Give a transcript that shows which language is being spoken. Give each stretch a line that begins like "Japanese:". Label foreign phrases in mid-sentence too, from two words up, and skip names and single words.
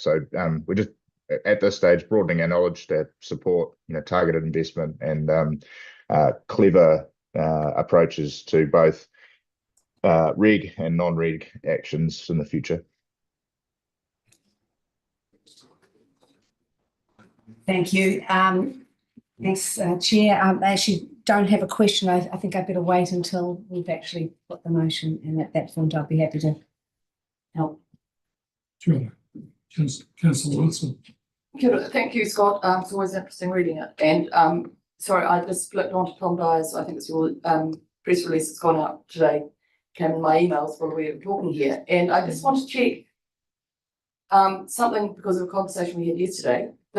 English: So we're just at this stage broadening our knowledge to support targeted investment and clever approaches to both reg and non-reg actions in the future. Thank you. Thanks, Chair. I actually don't have a question. I think I'd better wait until we've actually put the motion, and at that point I'll be happy to help. Sure. Councillor Wilson.
Māori: Kia ora.
English: Thank you, Scott. It's always interesting reading it. And sorry, I just flicked on to Tom Dyer's. I think it's your press release that's gone out today. Came in my emails while we were talking here. And I just want to check something because of a conversation we had yesterday.